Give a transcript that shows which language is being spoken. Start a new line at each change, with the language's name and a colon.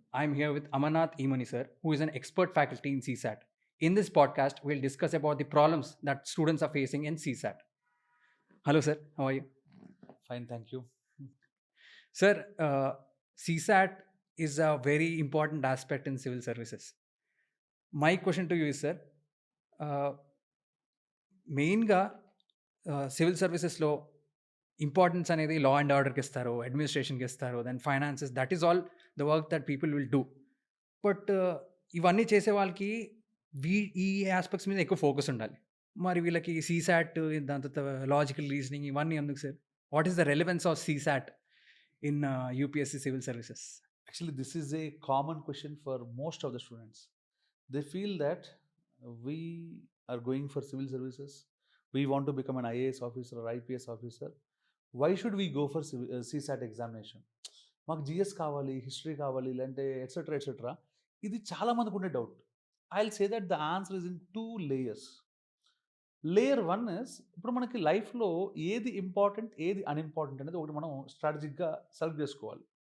English: I'm here with Amarnath Imani sir, who is an expert faculty in CSAT. In this podcast, we'll discuss about the problems that students are facing in CSAT. Hello sir, how are you? Fine, thank you. Sir, CSAT is a very important aspect in civil services. My question to you is, sir,
Telugu: మెయిన్‌గా civil సర్వీసెస్‌లో importance అనేది law and ఆర్డర్‌కి ఇస్తారు, అడ్మినిస్ట్రేషన్‌కి ఇస్తారు,
English: Then finances that is all the work that people will do.
Telugu: But ఇవన్నీ చేసే వాళ్ళకి ఈ ఆస్పెక్ట్స్ మీద ఎక్కువ ఫోకస్ ఉండాలి. మరి వీళ్ళకి సీసాట్ దాని తర్వాత లాజికల్ రీజనింగ్ ఇవన్నీ ఎందుకు sir?
English: What is the relevance of CSAT in UPSC civil services? Actually, this is a common question for most of the students. They feel that we are going for civil services, we want to become an IAS officer or IPS officer. Why should we go for CSAT examination?
Telugu: మాకు GS కావాలి, history కావాలి, లేదంటే etcetera etcetera. ఇది చాలా మందికి ఉండే doubt.
English: I will say that the answer is in 2 layers. Layer 1 is
Telugu: ఇప్పుడు మనకి లైఫ్‌లో ఏది ఇంపార్టెంట్, ఏది అన్‌ఇంపార్టెంట్ అనేది ఒకటి మనం స్ట్రాటజిక్‌గా సెలెక్ట్ చేసుకోవాలి.